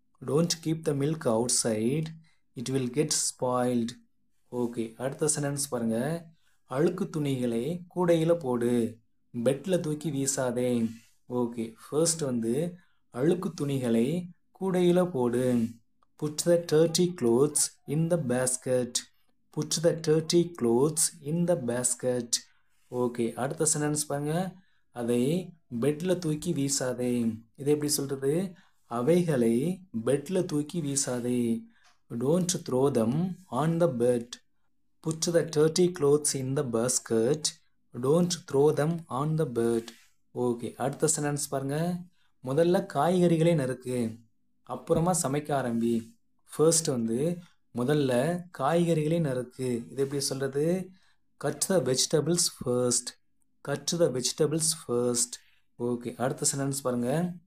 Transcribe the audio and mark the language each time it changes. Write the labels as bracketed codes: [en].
[en] Don't keep the milk outside. It will get spoiled. [ta] Okay, அடுத்த sentence பாருங்கள். அழுக்கு துணிகளை கூடையில் போடு, பெட்டில் தூக்கி வீசாதே. ஓகே, ஃபர்ஸ்ட் வந்து அழுக்கு துணிகளை கூடையில் போடு. [en] Put the dirty clothes in the basket. Put the dirty clothes in the basket. [ta] Okay, அடுத்த சென்டென்ஸ் பாருங்க. அதை பெட்டில் தூக்கி வீசாதே. இதை எப்படி சொல்கிறது? அவைகளை பெட்டில் தூக்கி வீசாதே. [en] Don't throw them on the bed. Put the dirty clothes in the basket. Don't throw them on the bed. [ta] Okay, அடுத்த சென்டென்ஸ் பாருங்க. முதல்ல காய்கறிகளை நறுக்கு, அப்புறமா சமைக்க ஆரம்பி. ஃபர்ஸ்ட் வந்து முதல்ல காய்கறிகளை நறுக்கு. இது எப்படி சொல்கிறது? [en] Cut the vegetables first. Cut the vegetables first. [ta] Okay, அடுத்த சென்டென்ஸ் பாருங்க.